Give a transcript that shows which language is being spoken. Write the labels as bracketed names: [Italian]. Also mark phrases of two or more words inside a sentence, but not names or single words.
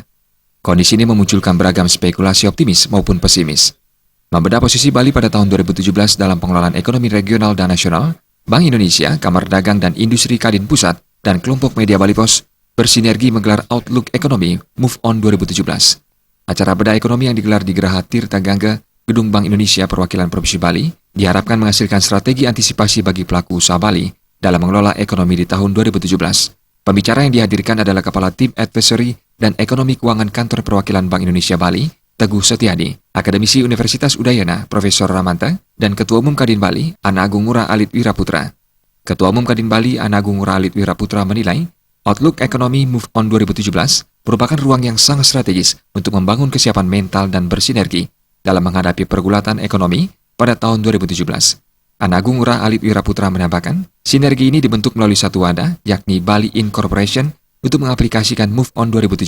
[Indonesian] Kondisi ini memunculkan beragam spekulasi optimis maupun pesimis. Membedah posisi Bali pada tahun 2017 dalam pengelolaan ekonomi regional dan nasional, Bank Indonesia, Kamar Dagang dan Industri Kadin Pusat, dan kelompok media Bali Post bersinergi menggelar Outlook Economy Move On 2017. Acara bedah ekonomi yang digelar di Geraha Tirta Gangga, Gedung Bank Indonesia Perwakilan Provinsi Bali, diharapkan menghasilkan strategi antisipasi bagi pelaku usaha Bali dalam mengelola ekonomi di tahun 2017. Pembicara yang dihadirkan adalah Kepala Tim Advisory dan Ekonomi Keuangan Kantor Perwakilan Bank Indonesia Bali, Teguh Setiadi, Akademisi Universitas Udayana, Profesor Ramanta, dan Ketua Umum Kadin Bali, Ana Agung Ngurah Alit Wiraputra. Ketua Umum Kadin Bali, Ana Agung Ngurah Alit Wiraputra menilai, Outlook Economy Move On 2017 merupakan ruang yang sangat strategis untuk membangun kesiapan mental dan bersinergi dalam menghadapi pergulatan ekonomi pada tahun 2017. Ana Agung Ngurah Alit Wiraputra menambahkan, sinergi ini dibentuk melalui satu wadah, yakni Bali Incorporation, untuk mengaplikasikan Move On 2017.